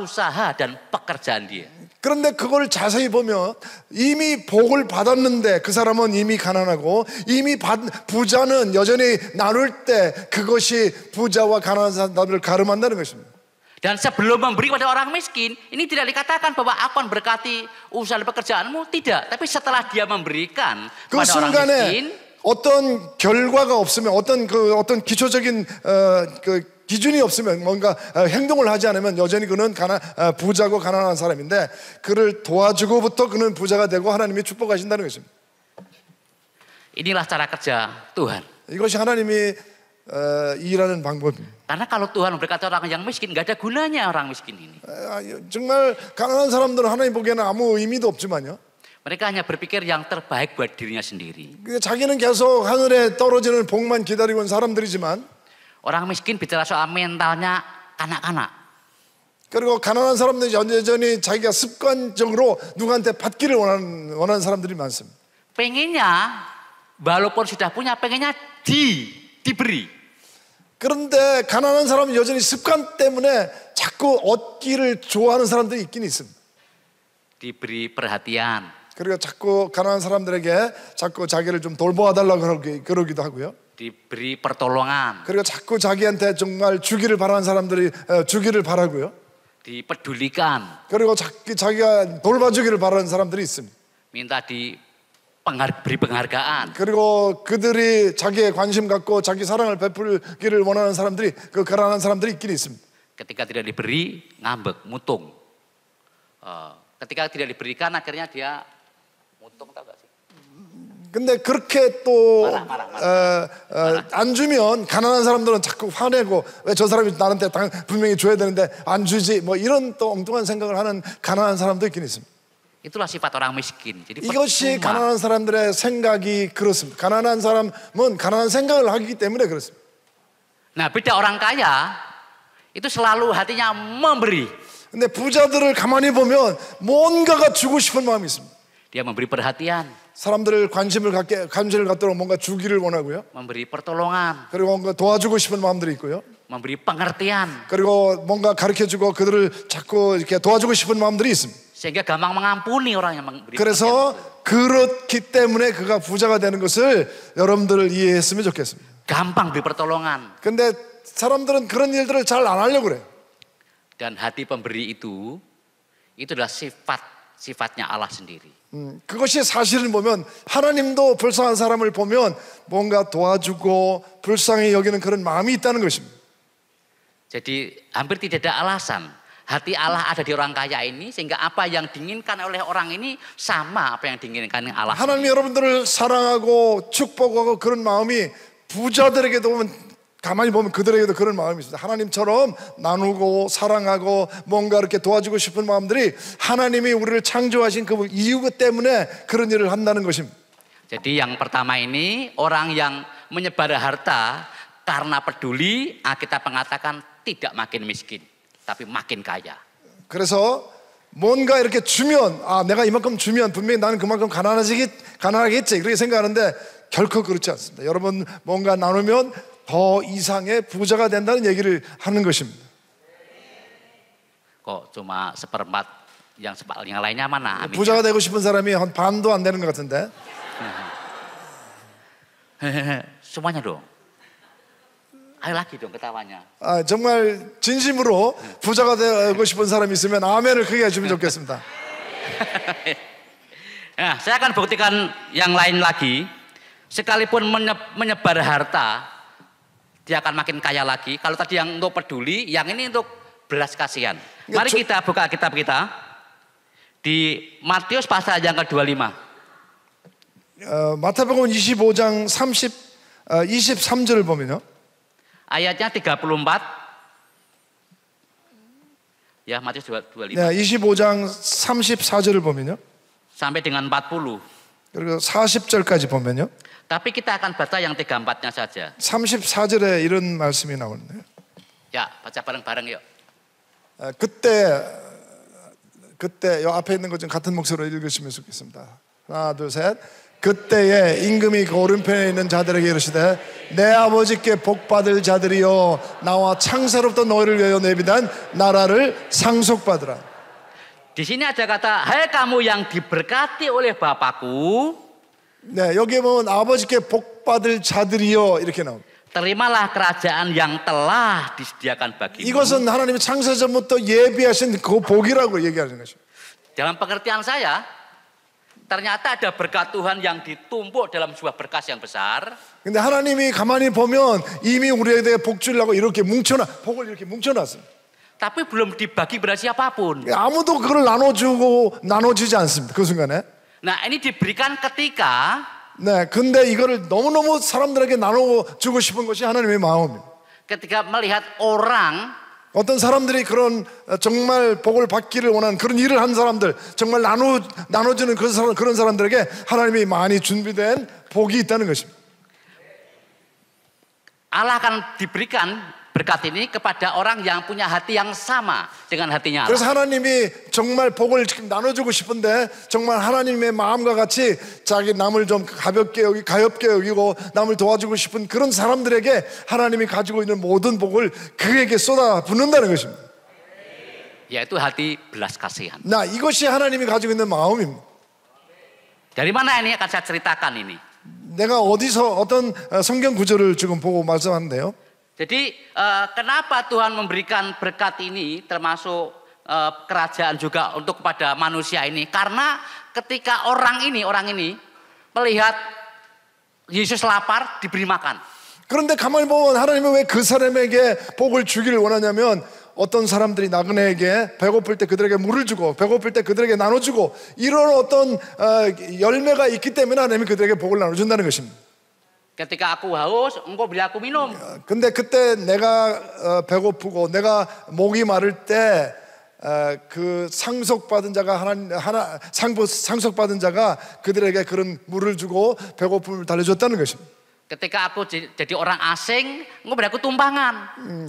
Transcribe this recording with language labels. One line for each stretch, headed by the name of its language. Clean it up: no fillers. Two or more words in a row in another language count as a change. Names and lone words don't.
Indonesian: Usaha dan pekerjaan dia.
Korean: 그런데 그걸 자세히 보면 이미 복을 받았는데 그 사람은 이미 가난하고 이미 부자는 여전히 나눌 때 그것이 부자와 가난한 사람들을 가름한다는 것입니다.
Indonesian: Dan sebelum memberi pada orang miskin, ini tidak dikatakan bahwa aku akan berkati usaha dan pekerjaanmu, tidak. Tapi setelah dia memberikan
Korean: 그
Indonesian: pada orang
Korean: 순간에
Indonesian: miskin,
Korean: 어떤 결과가 없으면 어떤 기초적인 그 기준이 없으면 뭔가 행동을 하지 않으면 여전히 그는 부자고 가난한 사람인데 그를 도와주고부터 그는 부자가 되고 하나님이 축복하신다는 것입니다.
Indonesian: inilah cara kerja Tuhan.
Korean: 이것이 하나님이 일하는 방법입니다.
Indonesian: Karena kalau Tuhan memberkati orang yang miskin, nggak ada gunanya orang miskin ini.
Korean: 정말 가난한 사람들은 하나님 보기에는 아무 의미도 없지만요.
Indonesian: Mereka hanya berpikir yang terbaik buat dirinya sendiri.
Korean: 자기는 계속 하늘에 떨어지는 복만 기다리고 있는 사람들이지만
Indonesian: Orang miskin bicara soal mentalnya kanak-kanak.
Korean: 그리고 가난한 사람들은 여전히 자기가 습관적으로 누구한테 받기를 원하는 사람들이 많습니다.
Indonesian: Pengennya, walaupun sudah punya, pengennya diberi.
Korean: 그런데 가난한 사람은 여전히 습관 때문에 자꾸 얻기를 좋아하는 사람들이 있긴 있습니다.
Indonesian: Diberi perhatian,
Korean: 그리고 자꾸 가난한 사람들에게 자꾸 자기를 좀 돌보아달라고 그러기도 하고요.
Indonesian: diberi pertolongan,
Korean: 그리고 자꾸 자기한테 정말 주기를 바라는 사람들이 주기를 바라고요.
Indonesian: dipedulikan,
Korean: 그리고 자기가 돌봐주기를 바라는 사람들이 있습니다.
Indonesian: minta beri penghargaan.
Korean: 그리고 그들이 자기의 관심 갖고 자기 사랑을 베풀기를 원하는 사람들이 그 가난한 사람들이 있긴 있습니다.
Indonesian: Ketika tidak diberi, ngambek, mutung. Ketika tidak diberikan, akhirnya dia mutung, tahu gak sih?
Korean: 근데 그렇게 또 말아. 안 주면 가난한 사람들은 자꾸 화내고 왜 저 사람이 나한테 분명히 줘야 되는데 안 주지 뭐 이런 또 엉뚱한 생각을 하는 가난한 사람도 있긴 있습니다.
Indonesian: Itulah sifat orang miskin. Jadi
Korean: 이것이
Indonesian: percuma.
Korean: 가난한 사람들의 생각이 그렇습니다. 가난한 사람은 가난한 생각을 하기 때문에 그렇습니다.
Indonesian: Nah, beda orang kaya itu selalu hatinya memberi.
Korean: 근데 부자들을 가만히 보면 뭔가가 주고 싶은 마음이 있습니다.
Indonesian: Dia memberi perhatian,
Korean: 사람들을 관심을 갖도록 뭔가 주기를 원하고요.
Indonesian: memberi pertolongan,
Korean: 그리고 뭔가 도와주고 싶은 마음들이 있고요.
Indonesian: memberi pengertian,
Korean: 그리고 뭔가 가르쳐주고 그들을 자꾸 이렇게 도와주고 싶은 마음들이 있습니다.
Indonesian: sehingga gampang mengampuni orang yang memberi
Korean: 그래서
Indonesian: perhatian.
Korean: 그렇기 때문에 그가 부자가 되는 것을 여러분들 이해했으면 좋겠습니다.
Indonesian: Gampang beri pertolongan.
Korean: 근데 사람들은 그런 일들을 잘 안 하려고 그래요.
Indonesian: Dan hati pemberi itu adalah sifatnya Allah sendiri.
Korean: 그것이 사실을 보면 하나님도 불쌍한 사람을 보면 뭔가 도와주고 불쌍히 여기는 그런 마음이 있다는 것입니다.
Indonesian: Jadi hampir tidak ada alasan hati Allah ada di orang kaya ini sehingga apa yang diinginkan oleh orang ini sama apa yang diinginkan Allah.
Korean: 하나님이 여러분들을 사랑하고 축복하고 그런 마음이 부자들에게도 보면 가만히 보면 그들에게도 그런 마음이 있습니다. 하나님처럼 나누고 사랑하고 뭔가 이렇게 도와주고 싶은 마음들이 하나님이 우리를 창조하신 그 이유 때문에 그런 일을 한다는 것입니다.
Indonesian: Jadi yang pertama ini orang yang menyebar harta karena peduli, Alkitab mengatakan tidak makin miskin, tapi makin kaya.
Korean: 그래서 뭔가 이렇게 주면 내가 이만큼 주면 분명히 나는 그만큼 가난하겠지 그렇게 생각하는데 결코 그렇지 않습니다. 여러분 뭔가 나누면 더 이상의 부자가 된다는 얘기를 하는 것입니다.
Indonesian: Kok cuma seperempat, yang lainnya mana? Amin.
Korean: 부자가 되고 싶은 사람이 한 반도 안 되는 것 같은데.
Indonesian: Semuanya dong. Ayo lagi dong ketawanya.
Korean: 정말 진심으로 부자가 되고 싶은 사람이 있으면 아멘을 크게 해주면 좋겠습니다.
Indonesian: Nah, saya akan buktikan yang lain lagi. Sekalipun menyebar harta, dia akan makin kaya lagi. Kalau tadi yang untuk peduli, yang ini untuk belas kasihan. Mari kita buka kitab kita di Matius pasal yang ke-25.
Korean: 마태복음 25장 23절을 보면요.
Indonesian: Ayatnya 34. Ya, Matius 25.
Korean: 네, 25장 34절을 보면요.
Indonesian: Sampai dengan 40.
Korean: 그리고 40절까지 보면요.
Indonesian: Tapi kita akan baca yang 34-nya saja.
Korean: 34절에 이런 말씀이 나오는데요.
Indonesian: Ya, baca bareng-bareng yuk.
Korean: 그때 요 앞에 있는 것 좀 같은 목소리로 읽으시면 좋겠습니다. 하나, 둘, 셋. 그때에 임금이 그 오른편에 있는 자들에게 이르시되 내 아버지께 복받을 자들이여 나와 창세로부터 너희를 위하여 내비단 나라를 상속받으라.
Indonesian: Di sini ada kata, hai kamu yang diberkati oleh Bapakku.
Korean: 네, 여기에 보면 아버지께 복받을 자들이여 이렇게 나옵니다.
Indonesian: Terimalah kerajaan yang telah disediakan bagimu.
Korean: 이것은 하나님이 창세전부터 예비하신 그 복이라고 얘기하는 것입니다.
Indonesian: Dalam pengertian saya, ternyata ada berkat Tuhan yang ditumpuk dalam sebuah berkas yang besar.
Korean: 근데 하나님이 가만히 보면 이미 우리에게 복 주려고 이렇게 복을 이렇게 뭉쳐놨습니다.
Indonesian: Tapi belum dibagi pada siapapun.
Korean: 아무도 그걸 나눠주지 않습니다. 그 순간에.
Indonesian: Nah, ini diberikan ketika
Korean: 네, 근데 이거를 너무너무 사람들에게 나눠주고 싶은 것이 하나님의 마음입니다.
Indonesian: ketika melihat orang
Korean: 어떤 사람들이 그런 정말 복을 받기를 원하는 그런 일을 한 사람들, 정말 나눠주는 그런 사람들에게 하나님이 많이 준비된 복이 있다는 것입니다.
Indonesian: Allah akan diberikan berkat ini kepada orang yang punya hati yang sama dengan hatinya Allah.
Korean: 그래서 하나님이 정말 복을 지금 나눠주고 싶은데 정말 하나님의 마음과 같이 자기 남을 좀 가볍게 여기고 남을 도와주고 싶은 그런 사람들에게 하나님이 가지고 있는 모든 복을 그에게 쏟아 붓는다는 것입니다.
Indonesian: Yaitu hati belas kasihan.
Korean: 이것이 하나님이 가지고 있는 마음입니다.
Indonesian: Dari mana ini akan saya ceritakan ini?
Korean: 내가 어디서 어떤 성경 구절을 지금 보고 말씀하는데요.
Indonesian: Jadi kenapa Tuhan memberikan berkat ini termasuk kerajaan juga untuk kepada manusia ini? Karena ketika orang ini melihat Yesus lapar diberi makan.
Korean: 그런데 가만히 보면 하나님은 왜 그 사람에게 복을 주기를 원하냐면 어떤 사람들이 나그네에게 배고플 때 그들에게 물을 주고 배고플 때 그들에게 나눠주고 이런 어떤 열매가 있기 때문에 하나님이 그들에게 복을 나눠준다는 것입니다.
Indonesian: Ketika aku haus, engkau beri aku minum.
Korean: 근데 그때 내가 배고프고 내가 목이 마를 때 그 상속받은 자가 상속받은 자가 그들에게 그런 물을 주고 배고픔을 달래줬다는 것입니다.
Indonesian: Ketika aku jadi orang asing, engkau beri aku tumpangan.